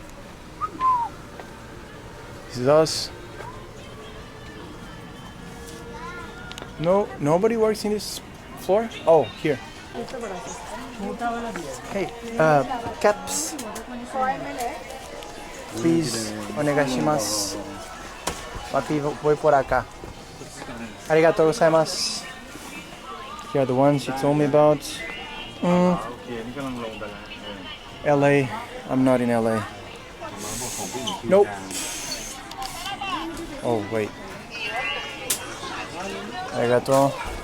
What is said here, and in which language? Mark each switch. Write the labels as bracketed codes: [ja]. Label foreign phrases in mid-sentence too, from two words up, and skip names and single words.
[en] This is us. No, nobody works in this floor? Oh, here. Hey, caps. Please, onegashimasu. [es] Papi, voy por acá. [ja] ありがとうございます. [en] Here are the ones you told me about. LA. I'm not in LA. Nope. Oh, wait. Arigatou.